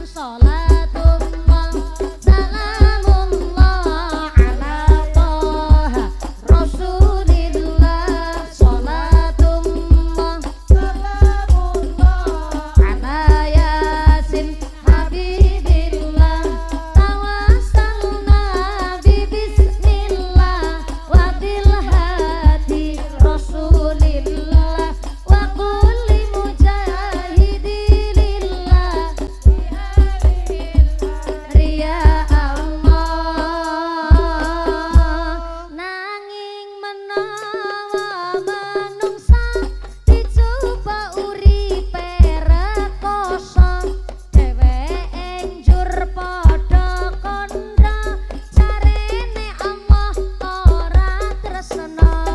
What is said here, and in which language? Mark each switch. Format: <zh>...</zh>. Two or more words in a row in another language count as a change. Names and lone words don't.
<ar>صلاة الله سلام الله على طه رسول الله. صلاة الله سلام الله على يس حبيب الله. توسلنا ببسم الله وبالهادي رسول الله وكل مجاهد لله ريا الله.</ar> <jv>Nanging menawa manungsa dicoba uripe rekoso, dheweke njur padha kandha, jarene Allah ora tresna.</jv>